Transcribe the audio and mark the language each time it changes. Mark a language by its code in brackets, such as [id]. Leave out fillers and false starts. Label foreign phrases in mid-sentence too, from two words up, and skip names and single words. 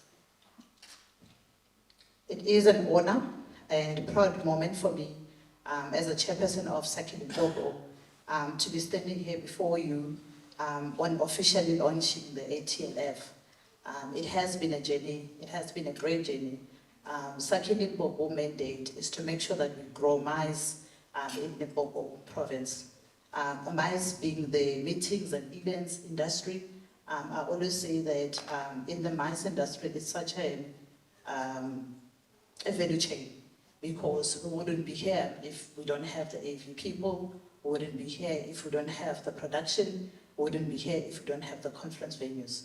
[en] It is an honor and proud moment for me as a chairperson of SACI Limpopo to be standing here before you on officially launching the ATLF. It has been a journey, it has been a great journey. SACI Limpopo mandate is to make sure that we grow maize in Limpopo province. Maize being the meetings and events industry. I always say that in the maize industry, it's such a value chain, because we wouldn't be here if we don't have the AV people, we wouldn't be here if we don't have the production, we wouldn't be here if we don't have the conference venues.